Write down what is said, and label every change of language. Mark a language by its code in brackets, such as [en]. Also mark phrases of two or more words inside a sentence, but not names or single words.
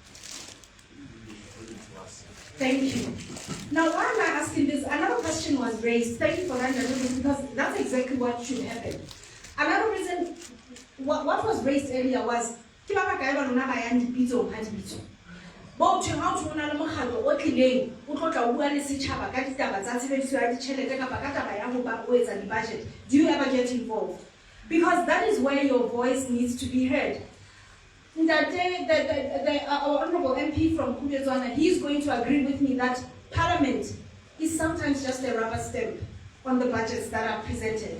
[en] Thank you. Now, why am I asking this? Another question was raised. Thank you for that, because that's exactly what should happen. Another reason, what was raised earlier was, [st] bo to how to na le mogalo o tlileng o tlotla bua le setšhaba ka ditaba tsa tshebediso ya ditšhelete kapa ka taba ya go ba o etsa di-budget. [en] Do you ever get involved? Because that is where your voice needs to be heard. Our honorable MP from 𝗓𝗖𝗦𝗦, he is going to agree with me that Parliament is sometimes just a rubber stamp on the budgets that are presented.